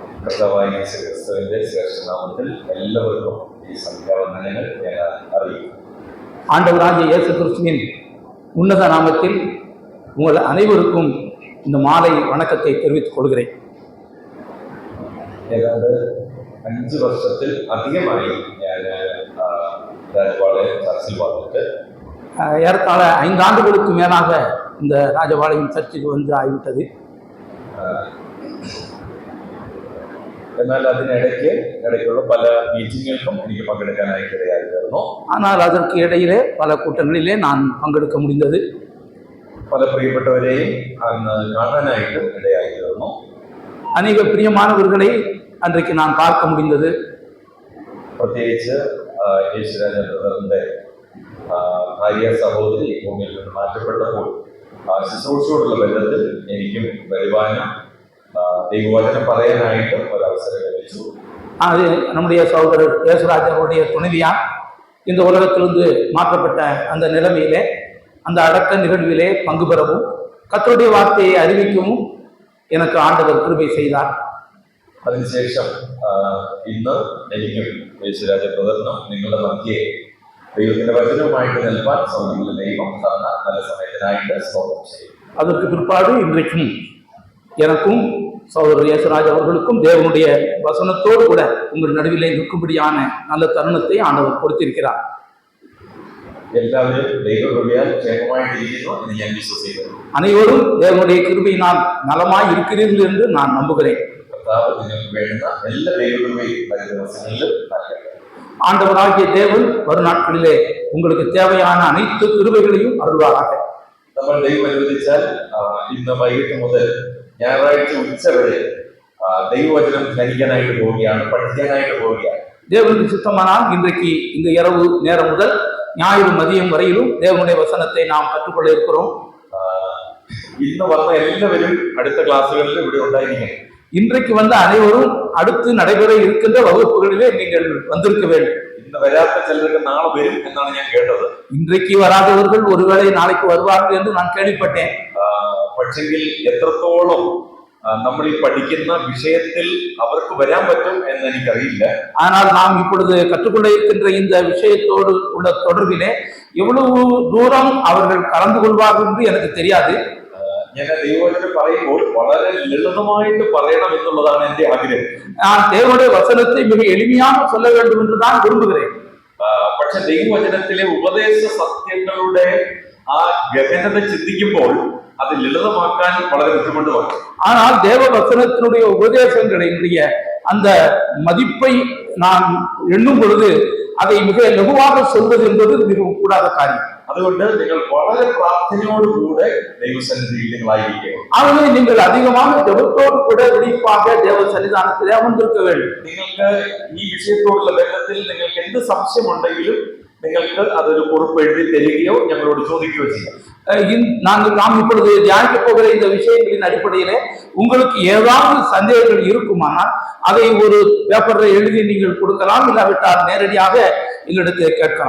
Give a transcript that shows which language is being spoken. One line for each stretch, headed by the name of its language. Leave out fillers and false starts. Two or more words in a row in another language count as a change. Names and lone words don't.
Malayalam: കർത്താവായ യേശു ക്രിസ്തുവിന്റെ ശ്രേഷ്ഠനാമത്തിൽ എല്ലാവർക്കും ഈ സന്ധ്യാവന്ദനങ്ങൾ ഞാൻ അറിയിക്കും.
Tamil: ஆண்டவராகிய இயேசு கிறிஸ்துவின் உன்னத நாமத்தில் உங்கள் அனைவருக்கும் இந்த மாலை வணக்கத்தை தெரிவித்துக் கொள்கிறேன்.
Malayalam: ഏതാണ്ട് 5 വർഷത്തിൽ അധികമായി ഞാൻ രാജപാളയം ചർച്ചിൽ വന്നിട്ട്
Tamil: ஏறத்தாழ 5 ஆண்டுகளுக்கு மேலாக இந்த ராஜபாளையம் சர்ச்சுக்கு வந்து ஆகிவிட்டது.
Malayalam: എന്നാൽ അതിനിടയ്ക്കുള്ള പല മീറ്റിങ്ങുകൾക്കും എനിക്ക് പങ്കെടുക്കാനായിട്ട് ഇടയായിരുന്നു.
Tamil: ஆனால் அதற்கு இடையிலே பல கூட்டங்களிலே நான் பங்கெடுக்க முடிந்தது.
Malayalam: പല പ്രിയപ്പെട്ടവരെയും അന്ന് കാണാനായിട്ട് ഇടയായിരുന്നു.
Tamil: அநேக பிரியமானவர்களை அன்றைக்கு நான் பார்க்க முடிந்தது.
Malayalam: പ്രത്യേകിച്ച് യേശുരാജ ബ്രദറിന്റെ ഭാര്യ സഹോദരി ഭൂമിയിൽ നിന്ന് മാറ്റപ്പെട്ടപ്പോൾ ശുശ്രൂഷയോടുള്ള ബന്ധത്തിൽ എനിക്കും വരുവാനും ദൈവവചനം പറയാനായിട്ട് ഒരവസരം ലഭിച്ചു.
Tamil: அது நம்முடைய சகோதரர் യേசுராஜருடைய துணைவியார் இந்த உலகத்திலிருந்து மாற்றப்பட்ட அந்த நிலைமையிலே அந்த அடக்க நிகழ்விலே பங்கு பெறவும் கர்த்தருடைய வார்த்தையை அறிவிக்கவும் எனக்கு ஆண்டவர் கிருபை செய்தார்.
Malayalam: അതിനുശേഷം ഇന്ന് എനിക്കും യേശുരാജ ബ്രദറിനും നിങ്ങളുടെ മധ്യേ ദൈവത്തിന്റെ വചനവുമായിട്ട് നിൽപ്പാൻ സൗകര്യമുള്ള ദൈവം തന്ന നല്ല സമയത്തിനായിട്ട് സ്തോത്രം ചെയ്യും.
Tamil: அதற்கு பிற்பாடு இன்றைக்கும் எனக்கும் சகோதரர் യേசுராஜ் அவர்களுக்கும் தேவனுடைய வசனத்தோடு கூட உங்கள் நடுவிலே நிற்கும்படியான நல்ல தருணத்தை ஆண்டவர் கொடுத்திருக்கிறார்.
Malayalam: എല്ലാവരും ദൈവകൃപയാൽ ക്ഷേമമായിട്ടിരിക്കുന്നു എന്ന് ഞാൻ വിശ്വസിക്കുന്നു.
Tamil: அனைவரும் தேவனுடைய கிருபையினால் நலமாய் இருக்கிறீர்கள் என்று நான் நம்புகிறேன்.
Malayalam: കർത്താവ് നിങ്ങൾക്ക് വേണ്ടുന്ന എല്ലാ ദൈവകൃപയും വരുന്ന ദിവസങ്ങളിലും നൽകട്ടെ.
Tamil: ஆண்டவராகிய தேவன் வரும் நாட்களிலே உங்களுக்கு தேவையான அனைத்து கிருபைகளையும் அருள்வாராக.
Malayalam: നമ്മൾ ദൈവം അനുവദിച്ചാൽ ഇന്ന് വൈകിട്ട് മുതൽ ഞായറാഴ്ച ഉച്ചവരെ ദൈവവചനം ധരിക്കാനായിട്ട് പോവുകയാണ്, പഠിക്കാനായിട്ട് പോവുകയാണ്.
Tamil: தேவனுக்கு சித்தமானால் இன்றைக்கு இந்த இரவு நேரம் முதல் ஞாயிறு மதியம் வரையிலும் தேவனுடைய வசனத்தை நாம் கற்றுக்கொள்ள இருக்கிறோம்.
Malayalam: ഇന്ന് വന്ന എല്ലാവരും അടുത്ത ക്ലാസ്സുകളിൽ ഇവിടെ ഉണ്ടായിരിക്കണം.
Tamil: இன்றைக்கு வந்த அனைவரும் அடுத்து நடைபெற இருக்கின்ற வகுப்புகளிலே நீங்கள் வந்திருக்க வேண்டும்.
Malayalam: ഇന്ന് വരാത്ത ചിലർക്ക് നാളെ വരും എന്നാണ് ഞാൻ കേട്ടത്.
Tamil: இன்றைக்கு வராதவர்கள் ஒருவேளை நாளைக்கு வருவார்கள் என்று நான் கேள்விப்பட்டேன்.
Malayalam: പക്ഷെങ്കിൽ എത്രത്തോളം നമ്മൾ ഈ പഠിക്കുന്ന വിഷയത്തിൽ അവർക്ക് വരാൻ പറ്റും എന്ന് എനിക്കറിയില്ല.
Tamil: ஆனால் நாம் இப்பொழுது கற்றுக்கொள்ள இருக்கின்ற இந்த விஷயத்தோடு உள்ள தொடர்பிலே எவ்வளவு தூரம் அவர்கள் கலந்து கொள்வார்கள் என்று எனக்கு தெரியாது.
Malayalam: ഞാൻ ദൈവവചനം പറയുമ്പോൾ വളരെ ലളിതമായിട്ട് പറയണം എന്നുള്ളതാണ് എന്റെ ആഗ്രഹം.
Tamil: நான் தேவனுடைய வசனத்தை மிக எளிமையாக சொல்ல வேண்டும் என்று தான் விரும்புகிறேன்.
Malayalam: പക്ഷെ ദൈവവചനത്തിലെ ഉപദേശ സത്യങ്ങളുടെ ആ ഗഹനത ചിന്തിക്കുമ്പോൾ அது லலிதமாക്കാൻ വളരെ ബുദ്ധിമുട്ട് വരും.
Tamil: ஆனால் தேவ வசனத்தினுடைய உபதேசங்களினுடைய அந்த மதிப்பை நான் எண்ணும் பொழுது அதை மிக லகுவாக சொல்வது என்பது மிகவும் கூடாத காரியம்.
Malayalam: അതുകൊണ്ട് നിങ്ങൾ വളരെ പ്രാർത്ഥനയോടുകൂടെ ദൈവസന്നിധിയിൽ നിങ്ങളായിരിക്കുക.
Tamil: ஆகவே நீங்கள் அதிகமாக ஜெபத்தோடு கூட விழிப்பாக தேவ சன்னிதானத்திலே அமர்ந்திருக்க வேண்டும்.
Malayalam: നിങ്ങൾക്ക് ഈ വിഷയത്തോടുള്ള ബന്ധത്തിൽ നിങ്ങൾക്ക് എന്ത് സംശയമുണ്ടെങ്കിലും നിങ്ങൾക്ക് അതൊരു കുറിപ്പ് എഴുതി തരികയോ ഞങ്ങളോട് ചോദിക്കുകയോ ചെയ്യാം.
Tamil: நாம் இப்பொழுது தியானிக்க போகிற இந்த விஷயங்களின் அடிப்படையிலே உங்களுக்கு ஏதாவது சந்தேகங்கள் இருக்குமானால் அதை ஒரு பேப்பர்ல எழுதி நீங்கள் கொடுக்கலாம், இல்லாவிட்டால் நேரடியாக எங்களிடத்தில் கேட்கலாம்.